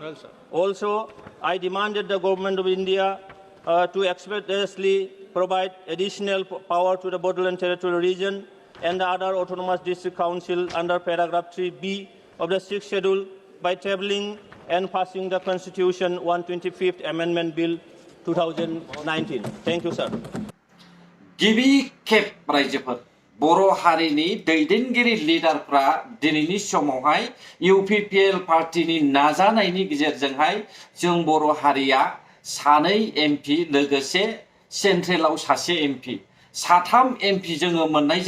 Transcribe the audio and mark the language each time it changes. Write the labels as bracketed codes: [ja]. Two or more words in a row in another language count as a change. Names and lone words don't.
[en] Well, also, I demanded the government of India to expeditiously provide additional power to the Bodoland Territorial Region and the other autonomous district council under paragraph 3B of the 6th schedule by tabling and passing the Constitution 125th Amendment Bill 2019. Thank you, sir. [brx] गिबि खेब रायजोफोर बर' हारिनि दैदेनगिरि लिडारफ्रा दिनैनि समावहाय UPPL पार्टिनि नाजानायनि गेजेरजोंहाय जों बर' हारिया सानै MP लोगोसे सेन्ट्रेलाव सासे MP साथाम MP जोङो मोननायजों